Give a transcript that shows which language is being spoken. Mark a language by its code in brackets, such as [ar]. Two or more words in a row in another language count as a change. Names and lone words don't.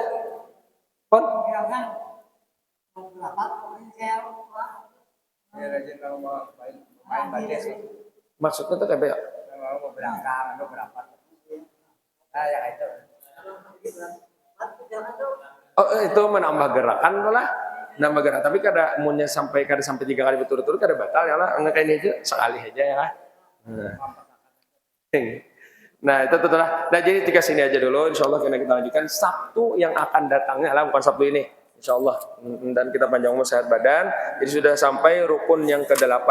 [id] Pon? Maksudnya itu kayak ya? Oh, itu menambah gerakan lah. Nambah gerakan. Tapi kada sampai 3 kali berturut-turut kada batal ya lah. Enggak kayak ini aja sekali aja ya lah. Nah itu telah. Nah jadi tiga sini aja dulu. [ar] إن شاء الله [id] kita lanjutkan Sabtu yang akan datangnya lah, bukan Sabtu ini. [ar] إن شاء الله. [id] Dan kita panjang umur sehat badan. Jadi sudah sampai rukun yang ke-8.